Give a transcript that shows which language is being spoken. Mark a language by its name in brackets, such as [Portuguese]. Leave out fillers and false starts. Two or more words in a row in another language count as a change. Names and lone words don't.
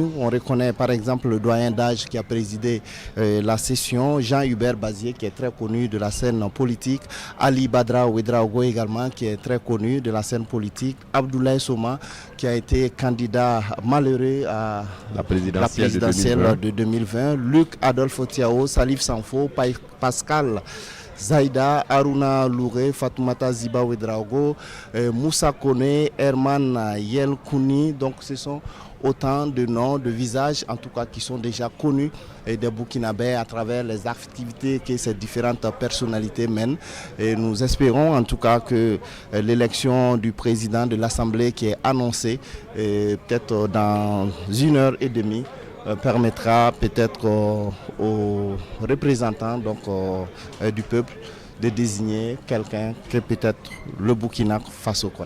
[French] On reconnaît par exemple le doyen d'âge qui a présidé la session, Jean-Hubert Bazier qui est très connu de la scène politique, Ali Badra Ouedraogo également qui est très connu de la scène politique, Abdoulaye Soma qui a été candidat malheureux à la présidentielle de 2020, Luc Adolphe Tiao, Salif Sanfo, Pascal Zaïda, Aruna Louré, Fatoumata Ziba Ouedraogo, Moussa Kone, Herman Yelkouni. Donc ce sont autant de noms, de visages en tout cas qui sont déjà connus des Burkinabés à travers les activités que ces différentes personnalités mènent. Et nous espérons en tout cas que l'élection du président de l'Assemblée qui est annoncée peut-être dans 1h30 permettra peut-être aux représentants donc, du peuple de désigner quelqu'un que peut-être le Burkina Faso connaît.